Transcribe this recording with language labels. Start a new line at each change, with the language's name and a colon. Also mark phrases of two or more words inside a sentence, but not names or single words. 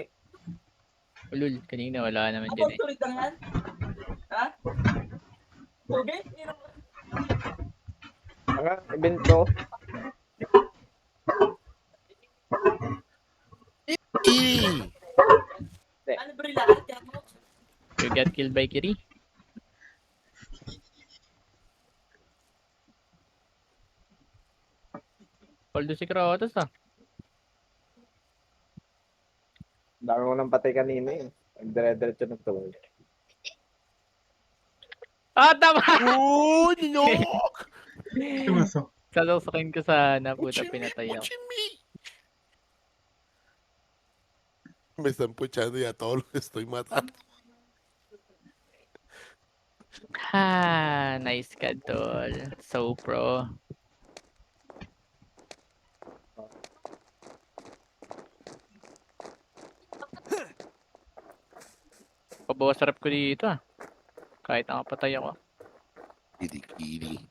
Filipino: Ulul, kanina wala naman dyan eh. Tuloy tangan? Ha? Okay? Mga event to. Ano ba rin lahat? Kaya mo?
English: You got killed by Kiri?
Filipino: Paldo si Kratos ah. Dami ko nang patay kanina eh. Dire-diretso na to. Ah, tama!
English: Oh, no!
Filipino: Salusakin ko sana, puta, pinatay ako.
Spanish: Me están puchando y a todos los estoy matando.
Filipino: Ha, nice ka, tol.
English: So pro.
Filipino: Pabawas sarap ko dito ah. Kahit nakapatay ako. Kiri-kiri.